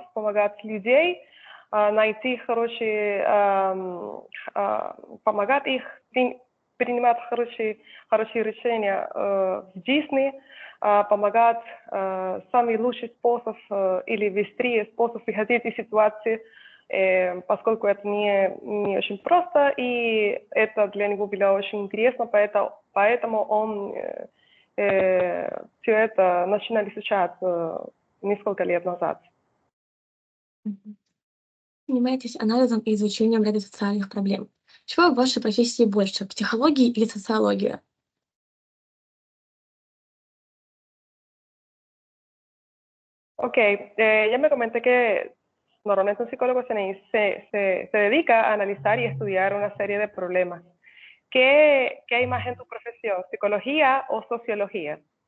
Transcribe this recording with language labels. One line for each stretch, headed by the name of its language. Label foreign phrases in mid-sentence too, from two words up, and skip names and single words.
Russian: помогать людей, найти хорошие, помогать их принимать хорошие решения в жизни, помогать самый лучший способ или быстрее способ выходить из ситуации, поскольку это не очень просто, и это для него было очень интересно, поэтому он все это начинал изучать несколько лет назад. Мгм. Занимаетесь анализом и изучением ряда социальных проблем. Чего в вашей профессии больше, психологии или социология?
Spanish: Ok, ya me comenté que normalmente un psicólogo se dedica a analizar y estudiar una serie de problemas. ¿Qué hay más en tu profesión, psicología o sociología?